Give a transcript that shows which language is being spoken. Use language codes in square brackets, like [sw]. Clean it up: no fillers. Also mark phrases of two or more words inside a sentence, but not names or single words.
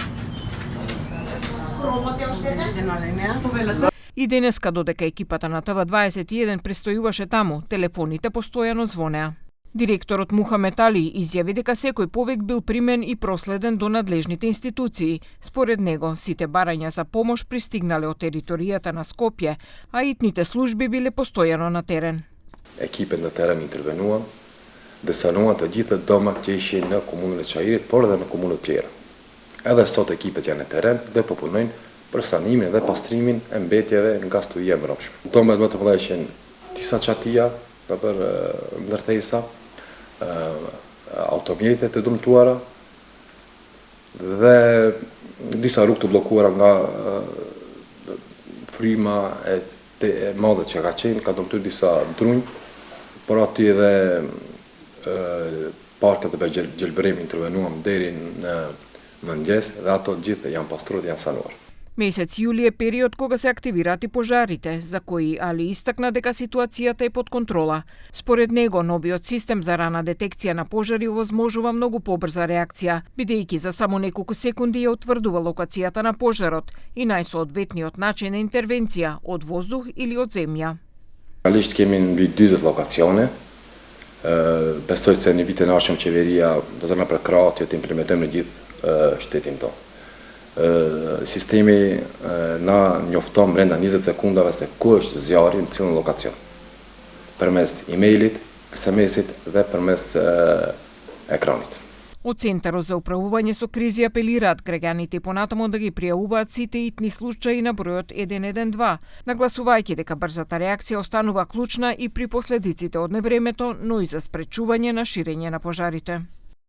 [mk] И денеска, додека екипата на ТВ21 престојуваше таму, телефоните постојано звонеа. Директорот Мухамед Али изјави дека секој повик бил примен и проследен до надлежните институции. Според него, сите барања за помош пристигнале од територијата на Скопје, а итните служби биле постојано на терен. [sq] Екипet në teren intervenuan dhe sanuan të gjitha domat që ishin në komunën e Çajirit, por edhe në komunë të tjera. Edhe sot ekipet janë në teren dhe po punojnë për sanimin dhe pastrimin e mbetjeve nga studia e mbrojtshme. Domat më të mëdha ishin disa çatia për ndërtesa, automjete të dëmtuara dhe disa rrugë të bllokuara nga fryma e madhe që ka qenë, ka dëmtuar disa drunj, por aty edhe parket e gjelbërimi intervenuam deri në mëngjes dhe ato gjithë janë pastruar dhe janë sanuar. [mk] Месец јули е период кога се активираат и пожарите, за кои Али истакна дека ситуацијата е под контрола. Според него, новиот систем за рана детекција на пожари овозможува многу побрза реакција, бидејќи за само неколку секунди ја утврдува локацијата на пожарот и најсоодветниот начин на интервенција од воздух или од земја. [sq] Realisht kemi mbi 40 lokacione. Besoj se në vitin e ardhshëm qeveria do të na përkrahë të implementojmë në gjithë shtetin tonë. Sistemi na njofton brenda 20 sekundave se ku është zjarri në cilën lokacion. Përmes e-mailit, SMS-it dhe përmes ekranit. [mk] Од Центарот за управување со кризи апелираат граѓаните понатаму да ги пријавуваат сите итни случаи на бројот 112, нагласувајќи дека брзата реакција останува клучна и при последиците од невремето, но и за спречување на ширење на пожарите.